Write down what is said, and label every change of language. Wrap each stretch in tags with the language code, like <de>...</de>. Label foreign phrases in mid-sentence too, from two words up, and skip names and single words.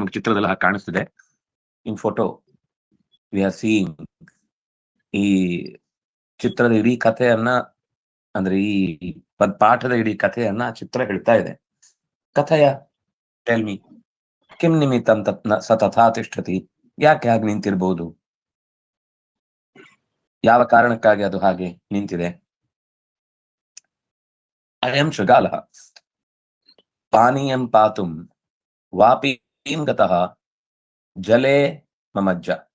<kn>ನಮ್ಗೆ ಚಿತ್ರದಲ್ಲಿ ಹಾಗೆ ಕಾಣಿಸ್ತಿದೆ.</kn> <en>in photo we are seeing</en> <kn>ಈ ಚಿತ್ರದ ಇಡೀ ಕಥೆಯನ್ನ ಅಂದ್ರೆ ಈ ಪಾಠದ ಇಡೀ ಕಥೆಯನ್ನ ಚಿತ್ರ ಹೇಳ್ತಾ ಇದೆ.</kn> <sa>ಕಥೆಯ</sa> <en>tell me</en> <sa>ಕಿಂ ನಿಮಿತ್ತಂ ಸ ತಥಾ ತಿಷ್ಠತಿ,</sa> <kn>ಯಾಕೆ ಹಾಗೆ ನಿಂತಿರ್ಬೋದು, ಯಾವ ಕಾರಣಕ್ಕಾಗಿ ಅದು ಹಾಗೆ ನಿಂತಿದೆ.</kn> <sa>ಅಯಂ ಶೃಗಾಲಃ ಪಾನೀಯಂ ಪಾತುಂ ವಾಪೀಂ ಗತಃ ಜಲೇ ಮಮಜ್ಜ.</sa>